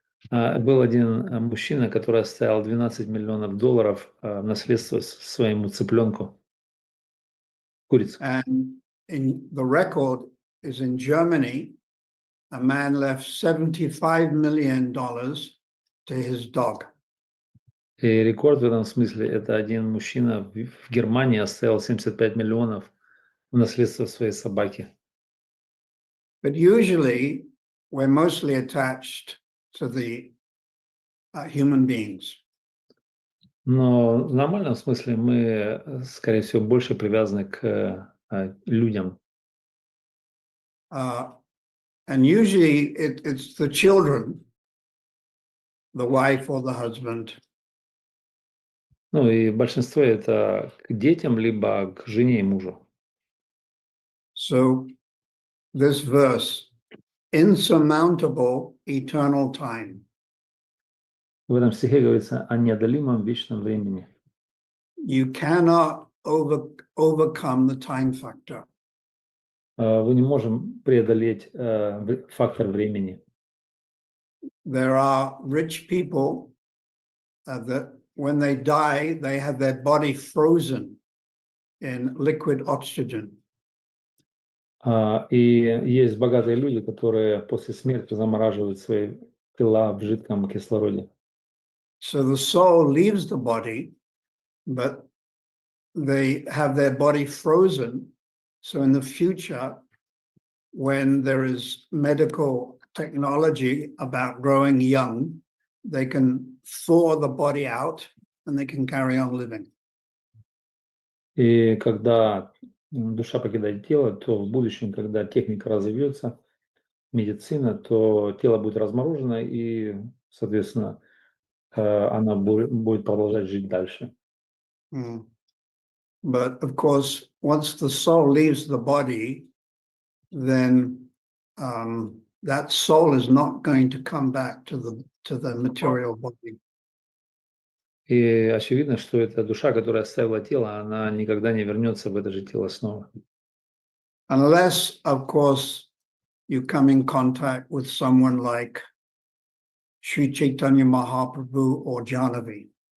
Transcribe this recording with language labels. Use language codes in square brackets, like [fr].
[ru] Был один мужчина, который оставил $12 миллионов в наследство своему цыпленку, курице. [en] And in the record is in Germany, a man left $75 million to his dog. [ru] И рекорд в этом смысле – это один мужчина в Германии оставил 75 миллионов в наследство своей собаки. [en] But usually we're mostly attached to the human beings. [ru] Но в нормальном смысле мы, скорее всего, больше привязаны к людям. [en] And usually it's the children, the wife or the husband. [ru] Ну и большинство это к детям, либо к жене и мужу. [en] So this verse, insurmountable eternal time. [ru] В этом стихе говорится о неодолимом вечном времени. [en] You cannot overcome the time factor. [ru] Мы не можем преодолеть фактор времени. [en] There are rich people that when they die, they have their body frozen in liquid oxygen. [ru] И есть богатые люди, которые после смерти замораживают свои тела в жидком кислороде. [en] So the soul leaves the body, but they have their body frozen. So in the future, when there is medical technology about growing young, they can thaw the body out and they can carry on living. [ru] И когда душа покидает тело, то в будущем, когда техника разовьется, медицина, то тело будет разморожено, и, соответственно, она будет продолжать жить дальше. Mm. [en] But of course, once the soul leaves the body, then that soul is not going to come back to the material body. [ru] И очевидно, что эта душа, которая оставила тело, она никогда не вернется в это же тело снова. [en] Unless, of course, you come in contact with someone like Sri Chaitanya Mahaprabhu or Jahnavi.